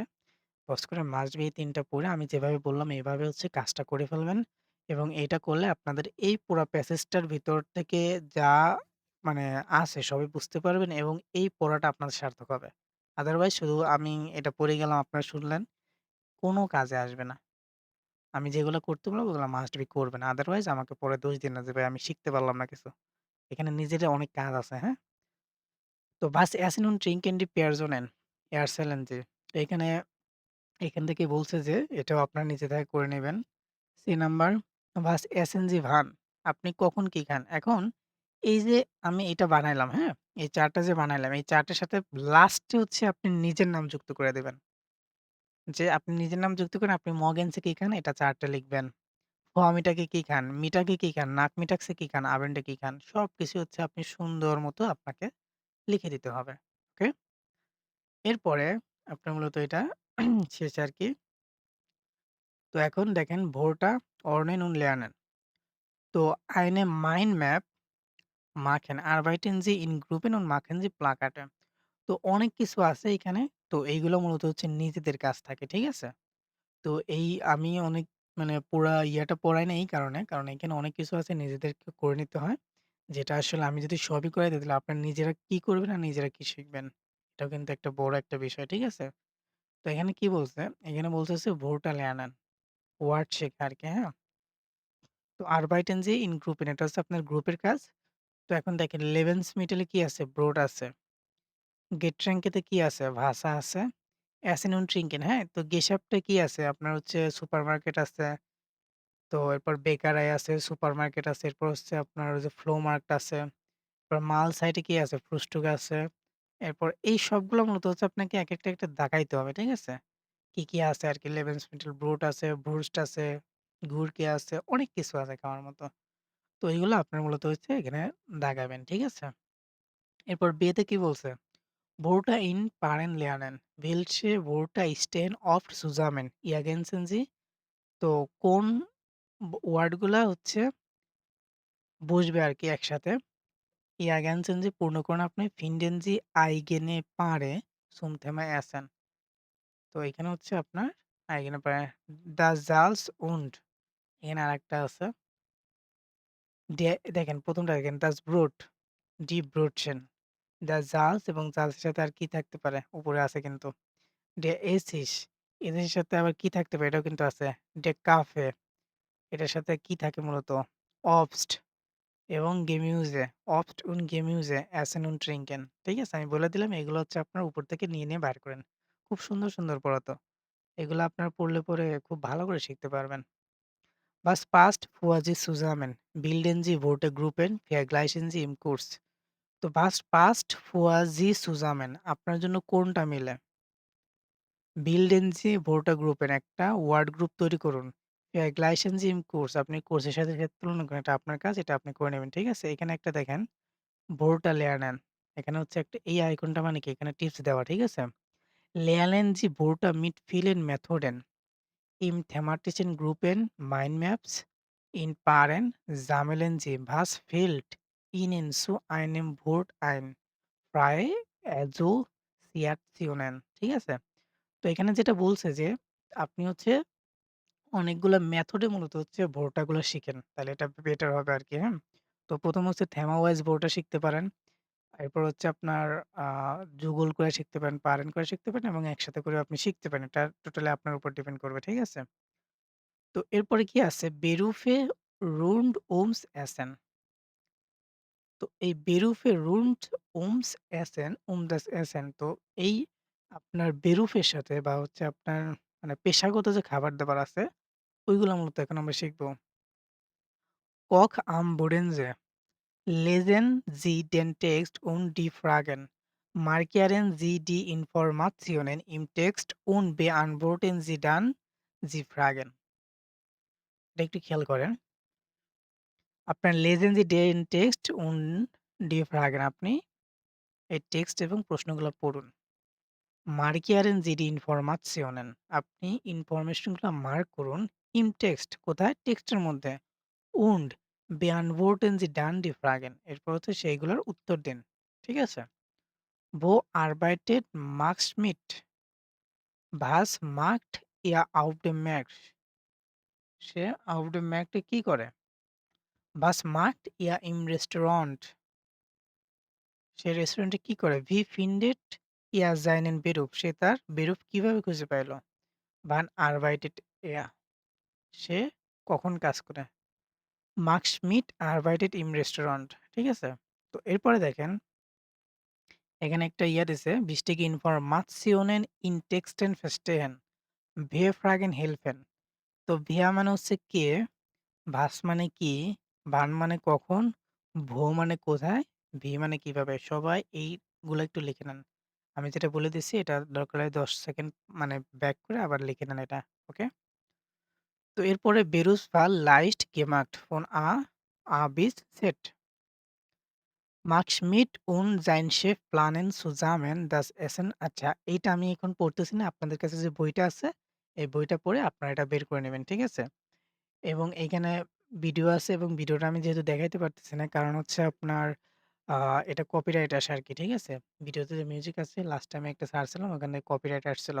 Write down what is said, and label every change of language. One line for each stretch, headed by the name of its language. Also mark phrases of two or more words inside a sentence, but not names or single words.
Bangla: পজ করে
English: must be
Bangla: এই ৩ টা পড়ে আমি যেভাবে বললাম এভাবে হচ্ছে কাজটা করে ফেলবেন এবং এটা করলে আপনাদের এই পুরা প্যাসেজটার ভিতর থেকে যা মানে আছে সবই বুঝতে পারবেন এবং এই পড়াটা আপনার সার্থক হবে। আদারওয়াইজ শুধু আমি এটা পড়ে গেলাম, আপনারা শুনলেন, কোনো কাজে আসবে না। আমি যেগুলো করতে বলবো ওগুলো
English: must be
Bangla: করবেন। আদারওয়াইজ আমাকে পরে দোষ দিন না যে ভাই আমি শিখতে পারলাম না কিছু। এখানে নিজেরই অনেক কাজ আছে, হ্যাঁ?
German: তো was essen und trinken die Personen erzählen Sie?
Bangla: তো এখান থেকে বলছে যে এটাও আপনারা নিজে থেকে করে নিবেন।
German: সি নাম্বার was essen Sie wann?
Bangla: আপনি কখন কি খান? এখন এই যে আমি এটা বানাইলাম, হ্যাঁ? এই চার্টটা যে বানাইলাম, এই চার্টের সাথে লাস্টে হচ্ছে আপনি নিজের নাম যুক্ত করে দিবেন। যে আপনি নিজের নাম যুক্ত করেন, আপনি মর্গেনসে কি খান? এটা চার্টে লিখবেন। ফোয়ামিটাকে কি খান? মিটাকে কি খান? নাকমিটাক্সে কি খান? আভেন্ডে কি খান? সবকিছু হচ্ছে আপনি সুন্দর মতো আপনাকে লিখে দিতে হবে। ওকে? এরপরে আপনার মূলত এটা শেষে আরকি। তো এখন দেখেন
German: Wörter ordnen und lernen. তো eine Mind Map machen. Arbeiten Sie in Gruppen und machen Sie Plakate.
Bangla: তো অনেক কিছু আছে এখানে। তো এইগুলো মূলত হচ্ছে নিজেদের কাজ থাকে। ঠিক আছে? তো এই আমি অনেক মানে পুরা ইয়াটা পড়াই নাই এই কারণে। কারণ এখানে অনেক কিছু আছে নিজেদেরকে করে নিতে হয়। যেটা আসলে আমি যদি সবই করাই দিই তাহলে আপনারা নিজেরা কি করবেন আর নিজেরা কি শিখবেন? এটাও কিন্তু একটা বড় একটা বিষয়। ঠিক আছে? তো এখানে কি বলছে? এখানে বলতেছে
German: Wörter lernen
Bangla: ওয়ার্ড শেখা আরকি, হ্যাঁ? তো
German: arbeiten Sie in Gruppen
Bangla: এটা হচ্ছে আপনার গ্রুপের কাজ। তো এখন দেখেন Lebensmittel এ কি আছে? ব্রোড আছে। Getränke তে কি আছে? ভাষা আছে।
German: Essen und trinken,
Bangla: হ্যাঁ? তো Geschäft এ কি আছে? আপনার হচ্ছে সুপারমার্কেট আছে। তো এরপর বেকারাই আছে, সুপারমার্কেট আছে। এরপর হচ্ছে আপনার ওই যে ফ্লোমার্ট আছে। এরপর মাল সাইটে কি আছে? ফ্রুস্টুক আছে। এরপর এই সবগুলো মূলত হচ্ছে আপনাকে একেকটা একটা দাগাইতে হবে। ঠিক আছে? কি আছে আরকি Lebensmittel ব্রোট আছে, Wurst আছে, Gurke আছে, অনেক কিছু আছে খাওয়ার মতো। তো এগুলো আপনার মূলত হচ্ছে এখানে দাগাবেন। ঠিক আছে? এরপর বে তে কি বলছে?
German: Worte in Paaren lernen. Welche Worte stehen oft zusammen? Ergänzen Sie?
Bangla: তো কোন ওয়ার্ডগুলা হচ্ছে বসবে আরকি একসাথে।
German: Ergänzen Sie
Bangla: পূর্ণ করুন আপনি
German: finden Sie eigene Paare zum Thema Essen.
Bangla: তো এখানে হচ্ছে আপনার
German: eigene Paare das Salz und
Bangla: এখানে আরেকটা আছে। দেখেন ১ম টা দেখেন
German: das Brot, die Brötchen, das Salz
Bangla: এবং জালসের সাথে আর কি থাকতে পারে? উপরে আছে কিন্তু।
German: Der Essig,
Bangla: এদের সাথে আবার কি থাকতে পারে? এটাও কিন্তু আছে।
German: Der Kaffee,
Bangla: এটার সাথে কি থাকে মূলত?
German: Obst এবং Gemüse, Obst und Gemüse, Essen und Trinken.
Bangla: ঠিক আছে? আমি বলে দিলাম এগুলো হচ্ছে আপনার উপর থেকে নিয়ে বাইর করেন। খুব সুন্দর, সুন্দর পড়া তো। এগুলো আপনার পড়লে পরে খুব ভালো করে শিখতে পারবেন।
German: Was passt vor Sie zusammen? Bilden Sie Wortegruppen, vergleichen Sie im Kurs. তো was passt vor Sie zusammen?
Bangla: আপনার জন্য কোনটা মিলে?
German: Bilden Sie Worte
Bangla: গ্রুপের একটা ওয়ার্ড গ্রুপ তৈরি করুন।
German: Vergleichen Sie im Kurs
Bangla: আপনি কোর্সের সাথে তুলনা করেন। এটা আপনার কাজ, এটা আপনি করে নেবেন। ঠিক আছে? এখানে একটা দেখেন
German: Wörter lernen.
Bangla: এখানে হচ্ছে একটা এই আইকনটা মানে কি? এখানে টিপস দেওয়া। ঠিক আছে?
German: lernen Sie Wörter mit vielen Methoden im thematischen Gruppen Mindmaps in Paaren sammeln Sie was fällt Ihnen zu einem Wort ein freie Assoziationen
Bangla: ঠিক আছে? তো এখানে যেটা বলছে যে আপনি হচ্ছে অনেকগুলা মেথডে মূলত হচ্ছে ভোর্টাগুলো শিখেন। তাহলে এটা বেটার হবে আরকি, হ্যাঁ? তো ১ম হচ্ছে থেমা ওয়াইজ ভোর্টা শিখতে পারেন। এরপর হচ্ছে আপনার আ যুগল করে শিখতে পারেন, পারেন করে শিখতে পারেন এবং একসাথে করেও আপনি শিখতে পারেন। এটা টোটালি আপনার উপর ডিপেন্ড করবে। ঠিক আছে? তো এরপরে কি আছে?
German: Berufe rund ums Essen.
Bangla: তো এই
German: Berufe rund ums Essen um das Essen
Bangla: তো এই আপনার বেরুফের সাথে বা হচ্ছে আপনার মানে পেশাগত যে খাবার-দাবার আছে, ওইগুলা মূলত এখন আমরা শিখব।
German: Koch am Bodensee lesen Sie den Text und die Fragen. Markieren Sie die Informationen im Text und beantworten Sie dann die Fragen.
Bangla: এটা একটু খেয়াল করেন। আপনার
German: lesen Sie den Text und die Fragen
Bangla: আপনি এই টেক্সট এবং প্রশ্নগুলো পড়ুন।
German: Markieren Sie die Informationen
Bangla: আপনি ইনফরমেশনগুলো মার্ক করুন।
German: im Text
Bangla: কোথায়? টেক্সটের মধ্যে।
German: und beantworten Sie dann die Fragen
Bangla: এরপর হচ্ছে সেইগুলোর উত্তর দিন। ঠিক আছে?
German: Wo arbeitet Max Schmidt? Was macht er auf dem Markt?
Bangla: সে
German: auf dem Markt
Bangla: এ কি করে?
German: Was macht er im Restaurant?
Bangla: সে রেস্টুরেন্টে কি করে?
German: Wie findet er seinen Beruf?
Bangla: সে তার বেরুফ কিভাবে খুঁজে পাইল?
German: Wann arbeitet er?
Bangla: সে কখন কাজ করে?
German: Max Schmidt arbeitet im Restaurant
Bangla: ঠিক আছে? তো এরপরে দেখেন এখানে একটা ইয়া দিছে
German: wichtige Informationen in Texten verstehen. Wir fragen helfen.
Bangla: তো ভিয়া মানে হচ্ছে কে, ভাস মানে কি, ভান মানে কখন, ভো মানে কোথায়, ভি মানে কিভাবে। সবাই এইগুলা একটু লিখে নেন। আমি যেটা বলে দিচ্ছি এটা দরকার হয় ১০ সেকেন্ড মানে ব্যাক করে আবার লিখে নেন এটা। ওকে? তো এরপরে বেরুস ফাল লাইস্ট গেমাক্ট ফোন bis সেট।
German: Max Schmidt und sein Chef planen zusammen das Essen
Bangla: আচ্ছা এইটা আমি এখন পড়তেছি না। আপনাদের কাছে যে বইটা আছে, এই বইটা পড়ে আপনারা এটা বের করে নেবেন। ঠিক আছে? এবং এইখানে ভিডিও আছে এবং ভিডিওটা আমি যেহেতু দেখাইতে পারতেছি না কারণ হচ্ছে আপনার আ এটা কপিরাইট আসে আরকি। ঠিক আছে? ভিডিওতে যে মিউজিক আছে
English: last time
Bangla: একটা ছাড়ছিলাম ওখানে কপিরাইট আসছিল।